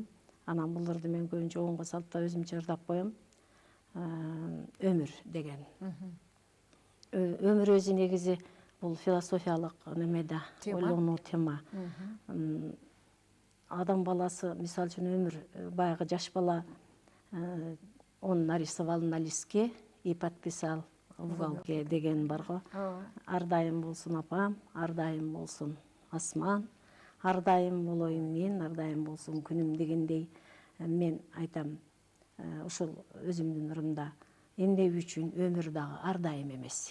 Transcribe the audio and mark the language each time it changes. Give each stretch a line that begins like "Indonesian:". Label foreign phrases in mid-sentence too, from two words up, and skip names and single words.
Kyrgyz: Анан буларды мен көбүнчө оңго салып да өзүмчө ырдап коем. Өмүр деген. Өмүр өзү негизи бул философиялык немеде ойлонуу тема. Адам баласы, мисал үчүн өмүр, баягы жаш бала
Russian: он нарисовал на листке и подписал в уголке
Kyrgyz: деген бар го. Ар дайым болсун апам, ар дайым болсун асман, ар дайым болоюн мен, ар дайым болсун күнүм дегендей мен айтам ушул өзүмдүн ырымда эмне үчүн өмүр дагы ар дайым эмес.